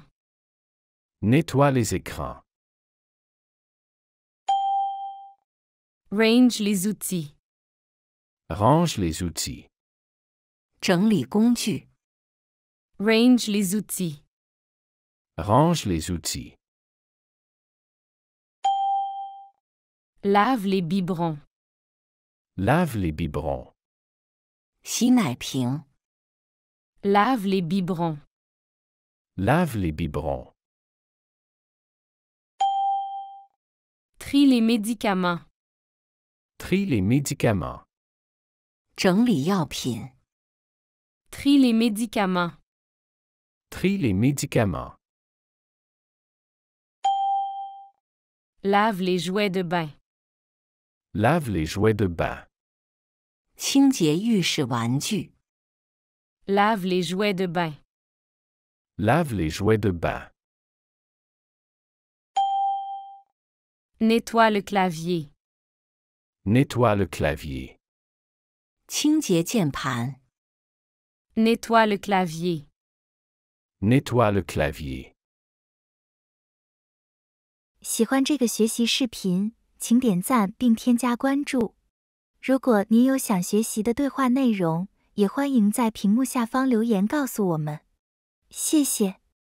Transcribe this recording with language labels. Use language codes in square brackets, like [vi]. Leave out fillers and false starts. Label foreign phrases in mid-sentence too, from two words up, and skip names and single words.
[fr] Nettoie les écrans. Range les outils. Range les outils. [zh] 整理工具。 [fr] Range les outils. Range les outils. Lave les biberons. Lave les biberons. [zh] 洗奶瓶。 [fr] Lave les biberons. Lave les biberons. Trie les médicaments. Trie les médicaments. [zh] 整理药品。 [fr] Trie les médicaments. Trie les médicaments. Lave les jouets de bain. Lave les jouets de bain. [zh] 清洁浴室玩具。 [fr] Lave les jouets de bain. Lave les jouets de bain. Nettoie le clavier. Nettoie le clavier. [zh] 清洁键盘。 [fr] Nettoie le clavier. Nettoie le clavier. [zh] 喜欢这个学习视频，请点赞并添加关注。如果您有想学习的对话内容，也欢迎在屏幕下方留言告诉我们。谢谢。